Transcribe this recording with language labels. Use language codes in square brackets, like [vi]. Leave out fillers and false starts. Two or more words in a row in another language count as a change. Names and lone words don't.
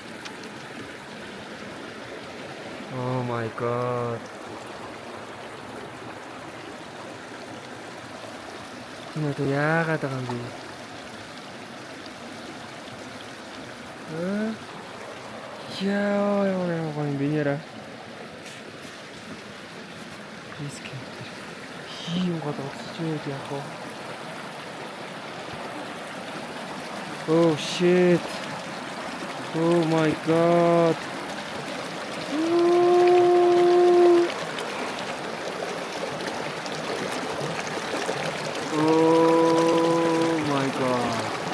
[en] Oh my god. [mn] Энэ одоо яагаад байгаа юм бэ? Яа юм бэ нэрэ? Base Camp дээр ийм гол урсч байгаад яах вэ? [en] Oh shit. Oh my god. Oh my god.